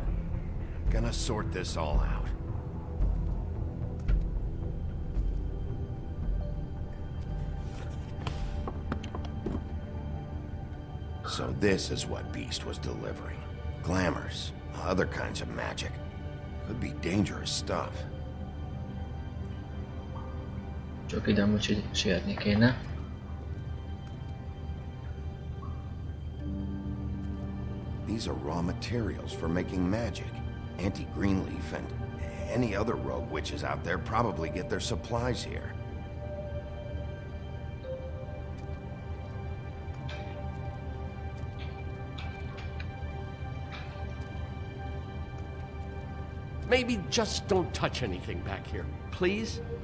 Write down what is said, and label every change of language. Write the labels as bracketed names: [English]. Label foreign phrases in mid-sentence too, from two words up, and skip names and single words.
[English] I'm gonna sort this all out. So this is what Beast was delivering. Glamours, other kinds of magic. Could be dangerous stuff. [Hungarian] Csak ide amúgy sietni kéne. [English] These are raw materials for making magic. Auntie Greenleaf and any other rogue witches out there probably get their supplies here. Maybe just don't touch anything back here, please?